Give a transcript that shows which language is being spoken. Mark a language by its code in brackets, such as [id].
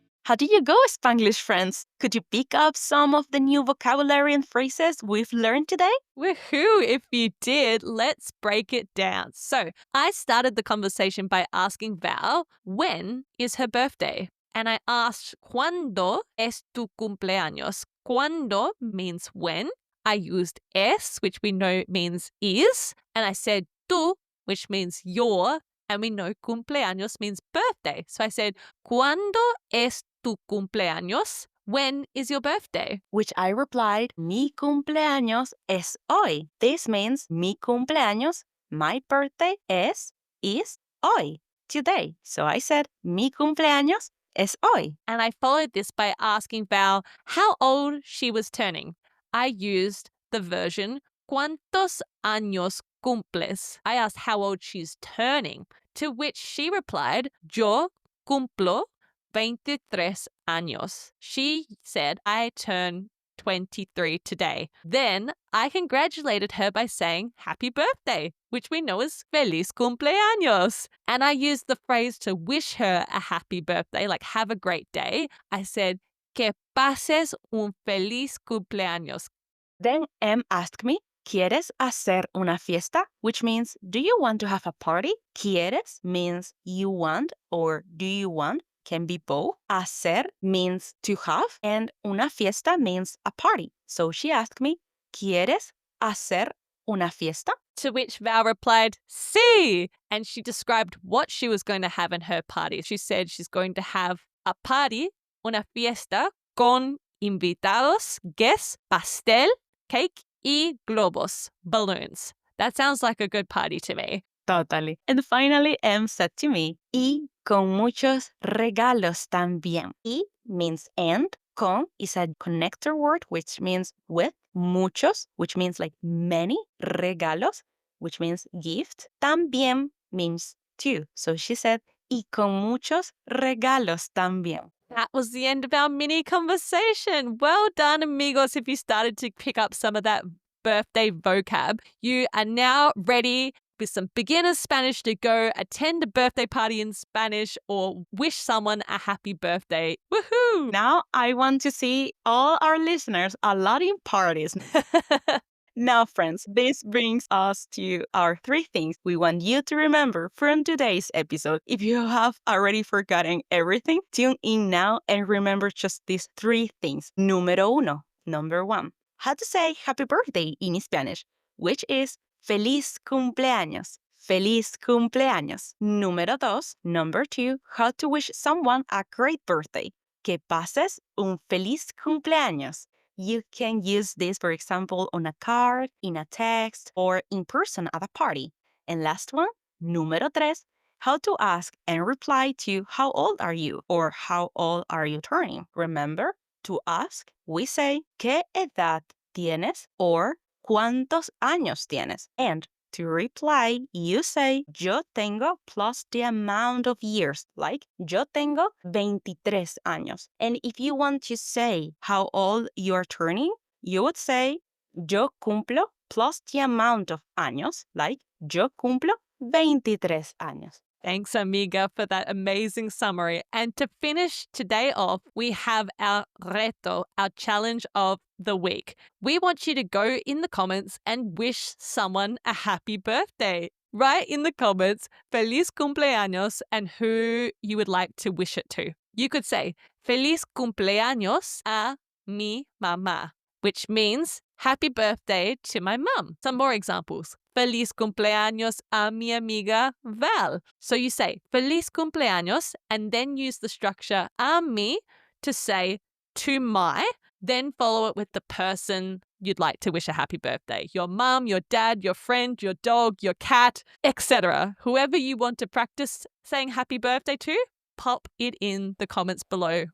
[en] How did you go, Spanglish friends? Could you pick up some of the new vocabulary and phrases we've learned today? Woohoo! If you did, let's break it down. So, I started the conversation by asking Val, when is her birthday? And I asked, [es] ¿Cuándo es tu cumpleaños? [en] Cuándo means when. I used es, which we know means is. And I said tú, which means your. And we know cumpleaños means birthday. So I said, [es] ¿Cuándo es tu cumpleaños? [en] When is your birthday? Which I replied, [es] mi cumpleaños es hoy. [en] This means mi cumpleaños, my birthday, is hoy, today. So I said, [es] mi cumpleaños es hoy. [en] And I followed this by asking Val how old she was turning. I used the version, [es] ¿Cuántos años cumples? [en] I asked how old she's turning, to which she replied, [es] Yo cumplo 23 años. [en] She said, I turn 23 today. Then I congratulated her by saying happy birthday, which we know is feliz cumpleaños. And I used the phrase to wish her a happy birthday, like have a great day. I said, [es] que pases un feliz cumpleaños. [en] Then Em asked me, [es] ¿Quieres hacer una fiesta? [en] Which means, do you want to have a party? ¿Quieres means you want or do you want? Can be both. Hacer means to have, and una fiesta means a party. So she asked me, [es] ¿Quieres hacer una fiesta? [en] To which Val replied, sí. And she described what she was going to have in her party. She said she's going to have a party, una fiesta, con invitados, guests, pastel, cake, y globos, balloons. That sounds like a good party to me. Totally. And finally, Em said to me, [es] y con muchos regalos también. [en] Y means and. Con is a connector word, which means with. Muchos, which means like many. Regalos, which means gift. También means too. So she said, [es] y con muchos regalos también. [en] That was the end of our mini conversation. Well done, amigos, if you started to pick up some of that birthday vocab. You are now ready with some beginner Spanish to go attend a birthday party in Spanish or wish someone a happy birthday. Woohoo! Now I want to see all our listeners a lot in parties. Now, friends, this brings us to our 3 things we want you to remember from today's episode. If you have already forgotten everything, tune in now and remember just these 3 things. Number 1, how to say happy birthday in Spanish, which is Feliz cumpleaños. Feliz cumpleaños. Number 2, how to wish someone a great birthday. [es] Que pases un feliz cumpleaños. [en] You can use this, for example, on a card, in a text, or in person at a party. And last one, número 3, how to ask and reply to how old are you or how old are you turning. Remember, to ask, we say, [es] ¿qué edad tienes? [en] Or [es] ¿cuántos años tienes? [en] And to reply, you say, yo tengo plus the amount of years, like [es] yo tengo 23 años. [en] And if you want to say how old you're turning, you would say, yo cumplo plus the amount of años, like [es] yo cumplo 23 años. [en] Thanks, amiga, for that amazing summary. And to finish today off, we have our reto, our challenge of the week. We want you to go in the comments and wish someone a happy birthday. Write in the comments, Feliz cumpleaños, and who you would like to wish it to. You could say, [es] Feliz cumpleaños a mi mamá, [en] which means happy birthday to my mum. Some more examples. [es] Feliz cumpleaños a mi amiga Val. [en] So you say Feliz cumpleaños and then use the structure a mi to say to my, then follow it with the person you'd like to wish a happy birthday. Your mum, your dad, your friend, your dog, your cat, etc. Whoever you want to practice saying happy birthday to, pop it in the comments below.